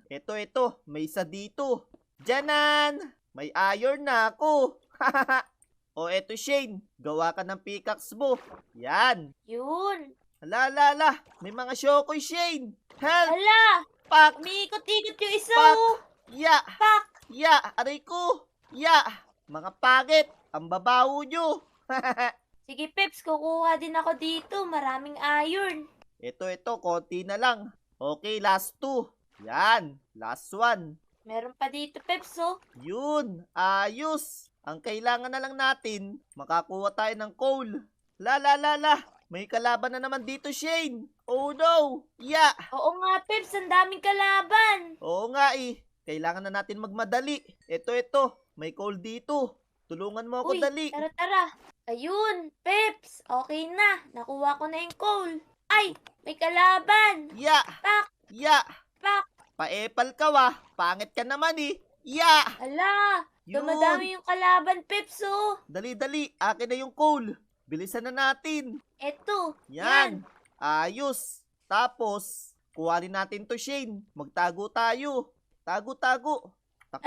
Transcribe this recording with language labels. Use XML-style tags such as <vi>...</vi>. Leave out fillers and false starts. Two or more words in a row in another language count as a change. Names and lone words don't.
<tl>Ito. May isa dito. Diyanan. May iron na ako. O eto Shane. Gawa ka ng pickaxe mo. Yan. Yun. Hala. May mga shokoy Shane. Help. Hala, Pak. umiikot-ikot yung isa, Pak. oh. Ya. Pak. Ya. Aray ko. Ya. Mga pagit. Ang babaho nyo. Sige, Peps, kukuha din ako dito. Maraming iron. Ito, konti na lang. Okay,</tl> <en>last two.</en> <tl>Yan,</tl> <en>last one.</en> <tl>Meron pa dito, Peps, oh. Yun, ayos. Ang kailangan na lang natin, makakuha tayo ng coal. La. May kalaban na naman dito, Shane.</tl> <en>Oh no,</en> <tl>ya. Oo nga, Peps, ang daming kalaban. Oo nga eh. Kailangan na natin magmadali. Ito, may coal dito. Tulungan mo ako, Uy, dali. tara. Ayun, Peps, okay na. Nakuha ko na yung coal. Ay, may kalaban. Ya, Pak, ya. pak. Paepal ka wah. Pangit ka naman eh. Ya. Ala, Yun. dumadami yung kalaban, Peps, oh. Dali. Akin na yung coal. Bilisan na natin. Eto, Yan. Ayos. Tapos, kuhanin natin to, Shane. Magtago tayo. Tago. Takpan</tl>